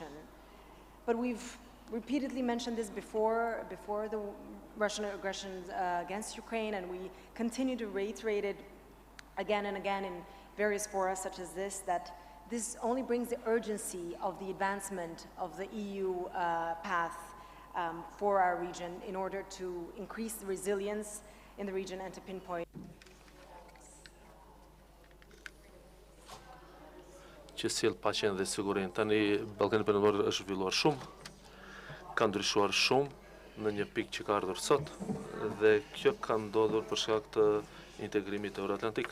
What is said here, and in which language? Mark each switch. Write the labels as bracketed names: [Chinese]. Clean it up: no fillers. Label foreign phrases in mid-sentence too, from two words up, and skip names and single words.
[English] But we've repeatedly mentioned this before the Russian aggression against Ukraine, and we continue to reiterate it again and again in various fora such as this, that this only brings the urgency of the advancement of the EU path for our region in order to increase the resilience in the region and to pinpoint. [Albanian] Që sjell paqen dhe sigurinë. Tani Ballkani Perëndimor është zhvilluar shumë, ka ndryshuar shumë në një pikë që ka ardhur sot, dhe kjo ka ndodhur për shkak të integrimit euroatlantik.